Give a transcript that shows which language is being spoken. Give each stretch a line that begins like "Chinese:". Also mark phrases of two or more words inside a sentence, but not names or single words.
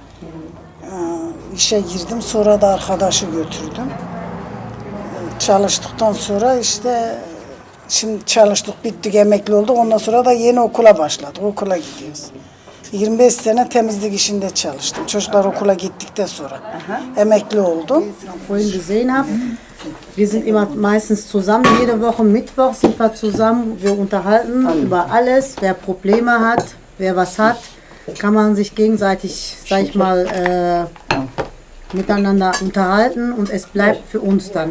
Turkish: İşe girdim sonra da arkadaşı götürdüm. Çalıştıktan sonra işte şimdi çalıştık, bittik, emekli olduk. Ondan sonra da yeni okula başladık. Okula gidiyoruz. 25 sene temizlik işinde çalıştım. Çocuklar okula gittikten sonra emekli oldum.
German: Vorhin gesehen habe, wir sind immer meistens zusammen. Jede Woche Mittwoch sind wir zusammen. Wir unterhalten über alles. Wer Probleme hat, wer was hat, kann man sich gegenseitig, sag ich mal, miteinander unterhalten und es bleibt für uns dann.